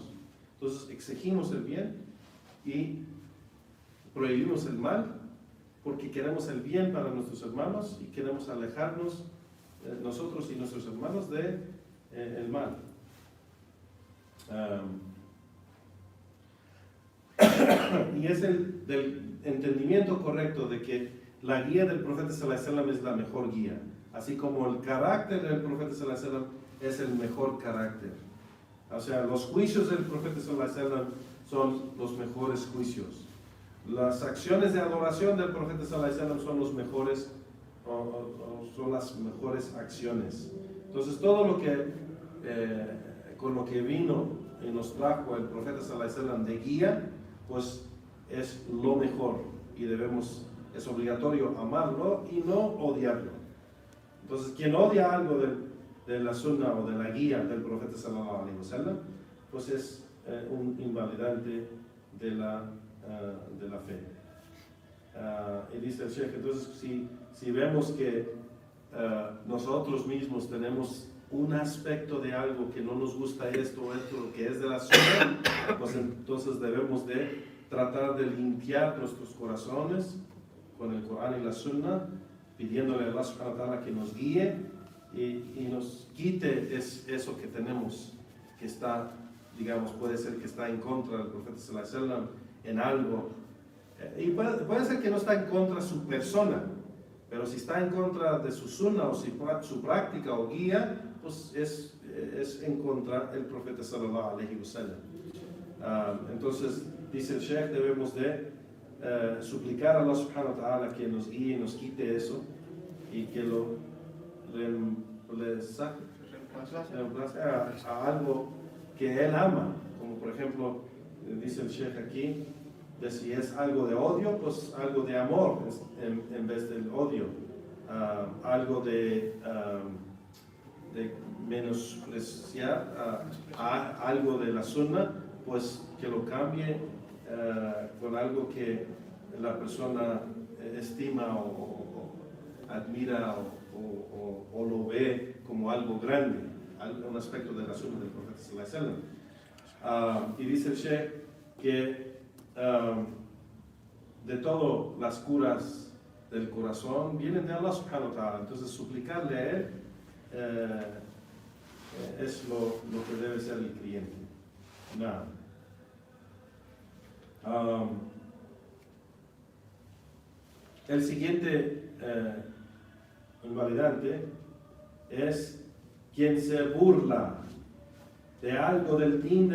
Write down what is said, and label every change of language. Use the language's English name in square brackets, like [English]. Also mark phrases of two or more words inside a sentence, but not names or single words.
[Spanish] Entonces exigimos el bien y prohibimos el mal, porque queremos el bien para nuestros hermanos y queremos alejarnos nosotros y nuestros hermanos de el mal. Y es del entendimiento correcto de que la guía del profeta [Arabic] صلى الله عليه وسلم [Spanish] es la mejor guía, así como el carácter del profeta [Arabic] صلى الله عليه وسلم [Spanish] es el mejor carácter. O sea, los juicios del profeta [Arabic] صلى الله عليه وسلم [Spanish] son los mejores juicios. Las acciones de adoración del profeta [Arabic] صلى الله عليه وسلم [Spanish] son los mejores, son las mejores acciones. Entonces todo lo que con lo que vino y nos trajo el profeta [Arabic] صلى الله عليه وسلم [Spanish] de guía, pues es lo mejor y es obligatorio amarlo y no odiarlo. Entonces quien odia algo de la sunna o de la guía del profeta [Arabic] صلى الله عليه وسلم, [Spanish] pues es un invalidante de la fe. Y dice el Sheikh, entonces si vemos que nosotros mismos tenemos un aspecto de algo que no nos gusta esto que es de la sunna, pues entonces debemos de tratar de limpiar nuestros corazones con el Corán y la sunna, pidiéndole a Allah [Arabic] سبحانه وتعالى [Spanish] que nos guíe y nos quite eso que tenemos, que está, digamos, puede ser que está en contra del profeta [Arabic] صلى الله عليه وسلم [Spanish] en algo, y puede ser que no está en contra de su persona, pero si está en contra de su sunna o su práctica o guía, pues es en contra del profeta [Arabic] صلى الله عليه وسلم. [Spanish] Entonces dice el Sheikh, debemos de suplicar a Allah [Arabic] سبحانه وتعالى [Spanish] que nos guíe y nos quite eso y que lo reemplace a algo que él ama, como por ejemplo dice el Sheikh aquí, de si es algo de odio, pues algo de amor en vez del odio, algo de de menospreciar a algo de la sunna, pues que lo cambie con algo que la persona estima o admira o lo ve como algo grande, un aspecto de la sunna del profeta [Arabic] صلى الله عليه وسلم. [Spanish] Y dice el Sheikh que de todas las curas del corazón vienen de Allah [Arabic] سبحانه وتعالى, [Spanish] entonces suplicarle a él es lo que debe ser el creyente. Nada. El siguiente invalidante es quien se burla de algo del din